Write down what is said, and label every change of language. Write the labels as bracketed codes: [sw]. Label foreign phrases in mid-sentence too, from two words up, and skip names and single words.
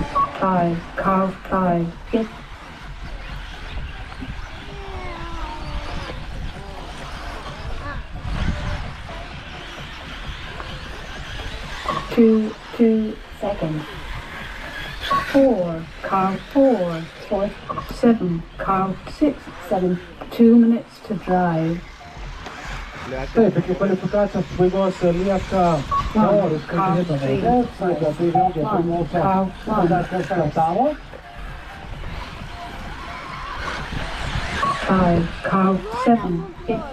[en] 5, car 5 fifth. 2, 2 second. 4, car 4 fourth. 7, car 6 7. 2 minutes to drive. [lt] Taip, iki kvalifikacijos pabaigos lieka teoriškai žinoma, tai vėlgi priklauso, kada kas startavo. [en] 5, car 7 fifth.